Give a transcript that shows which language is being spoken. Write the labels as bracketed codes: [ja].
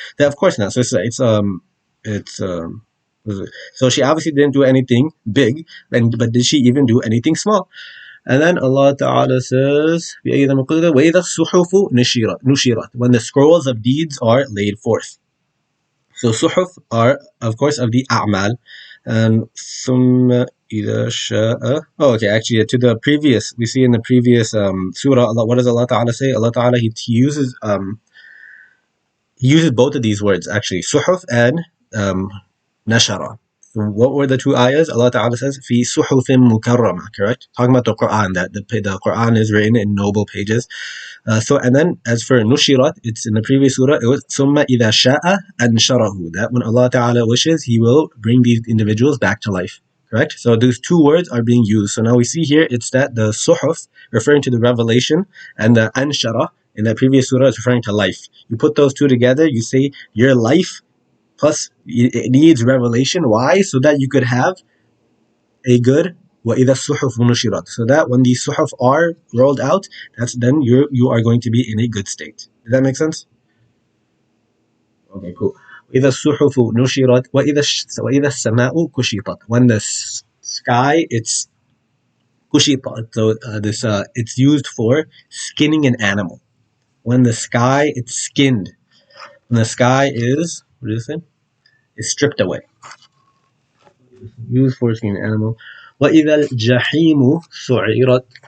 [en] That of course not. So it's what is it? So she obviously didn't do anything big, and but did she even do anything small? And then Allah Ta'ala says, [ar] وَإِذَا الصُّحُفُ نُشِرَتْ, [en] when the scrolls of deeds are laid forth. So suhuf are, of course, of the a'mal. [ar] And ثُمَّ إِذَا شَاءَ. [en] Oh, okay, actually, to the previous, we see in the previous surah, Allah, what does Allah Ta'ala say? Allah Ta'ala, he uses both of these words, actually, suhuf and nashara. So what were the two ayahs? Allah Ta'ala says, fi suhufim mukarrama, correct? Talking about the Quran, that the Quran is written in noble pages. And then as for nushirat, it's in the previous surah, it was summa idha sha'a ansharahu, that when Allah Ta'ala wishes, He will bring these individuals back to life. Correct? So those two words are being used. So now we see here, it's that the suhuf, referring to the revelation, and the anshara, in that previous surah, is referring to life. You put those two together, you say your life plus it needs revelation. Why? So that you could have a good [ar] وَإِذَا الصُّحُفُ نُشِرَتْ, [en] so that when these suhuf are rolled out, that's then you are going to be in a good state. Does that make sense? Okay, cool. [ar] وَإِذَا الصُّحُفُ نُشِرَتْ وَإِذَا السَّمَاءُ كُشِطَتْ, [en] when the sky, it's kushitat. So this it's used for skinning an animal. When the sky, it's skinned. When the sky is, what is it? Is stripped away. Used for skinning an animal. [ar] وَإِذَا الْجَحِيمُ سُعِرَتْ.